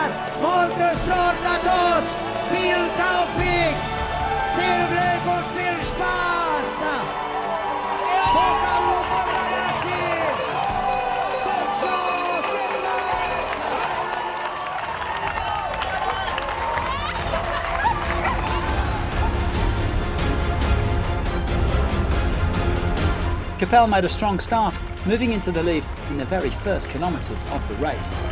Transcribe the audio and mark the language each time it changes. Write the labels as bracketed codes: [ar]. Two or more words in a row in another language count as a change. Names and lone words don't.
[ca] Molta sort a tots. [ar] بالتوفيق. [de] Viel Glück und viel Spaß. [it] Bocca al lupo ragazzi. [en] Capel made a strong start, moving into the lead in the very first kilometres of the race.